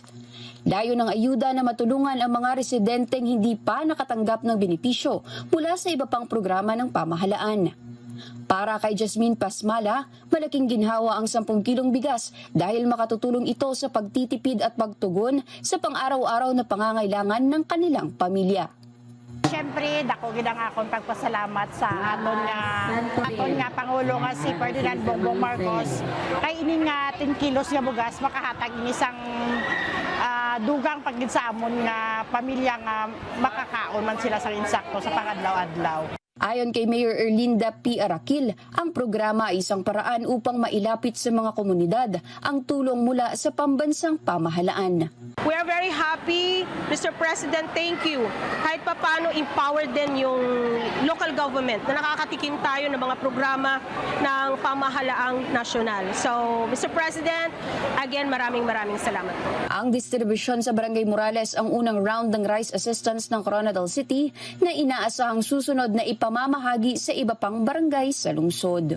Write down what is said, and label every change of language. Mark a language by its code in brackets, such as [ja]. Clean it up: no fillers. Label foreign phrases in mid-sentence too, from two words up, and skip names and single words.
[tl] Dayo ng ayuda na matulungan ang mga residenteng hindi pa nakatanggap ng benepisyo mula sa iba pang programa ng pamahalaan. Para kay Jasmine Pasmala, malaking ginhawa ang 10 kilong bigas dahil makatutulong ito sa pagtitipid at pagtugon sa pang-araw-araw na pangangailangan ng kanilang pamilya. [hil] Siyempre, dako gid ang akong pagpasalamat sa aton nga Pangulo nga si Ferdinand Bongbong Marcos kay ini nga 10 kilos nga bugas makahatag inisang dugang paggid sa amon nga pamilya nga makakaon man sila sa insakto sa pangadlaw-adlaw. [tl] Ayon kay Mayor Erlinda P. Arakil, ang programa ay isang paraan upang mailapit sa mga komunidad ang tulong mula sa pambansang pamahalaan. [en] We are very happy, Mr. President, thank you. [tl] Kahit pa paano empowered din yung [en] local government [tl] na nakakatikim tayo ng mga programa ng pamahalaang nasyonal. So, Mr. President, again, maraming salamat po. Ang distribusyon sa Barangay Morales ang unang round ng rice assistance ng Coronadal City na inaasahang susunod na ipamamahagi sa iba pang barangay sa lungsod.